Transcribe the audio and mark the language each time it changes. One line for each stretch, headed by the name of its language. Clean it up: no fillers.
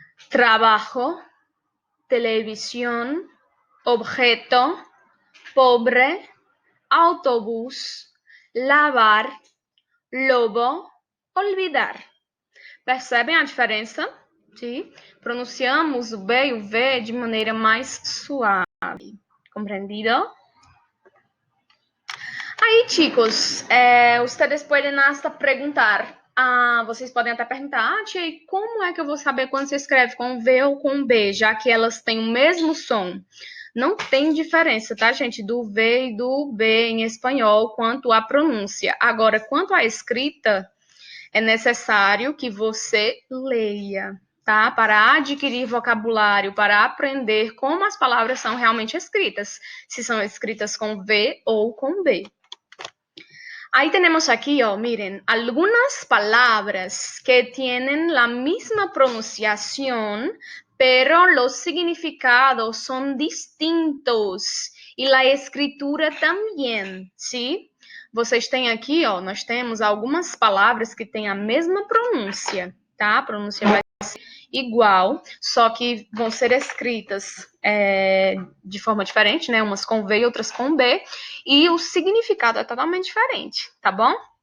Spanish: Trabajo, televisión, objeto, pobre, autobús, lavar, lobo, olvidar.
Portuguese: Percebem a diferença? Sim? Pronunciamos o B e o V de maneira mais suave. Compreendido?
Spanish: Aí, chicos, ustedes
Portuguese: podem
Spanish: hasta
Portuguese: perguntar. Vocês podem até perguntar, tia, como é que eu vou saber quando se escreve com V ou com B, já que elas têm o mesmo som? Não tem diferença, tá, gente, do V e do B em espanhol quanto à pronúncia. Agora, quanto à escrita, é necessário que você leia, tá? Para adquirir vocabulário, para aprender como as palavras são realmente escritas, se são escritas com V ou com B.
Spanish: Ahí tenemos aquí, miren, algunas palabras que tienen la misma pronunciación, pero los significados son distintos e la escritura
Portuguese: também,
Spanish: ¿sí?
Portuguese: Vocês têm aqui, nós temos algumas palavras que têm a mesma pronúncia, tá? A pronúncia vai ser igual, só que vão ser escritas de forma diferente, né? Umas com V e outras com B, e o significado é totalmente diferente, tá bom?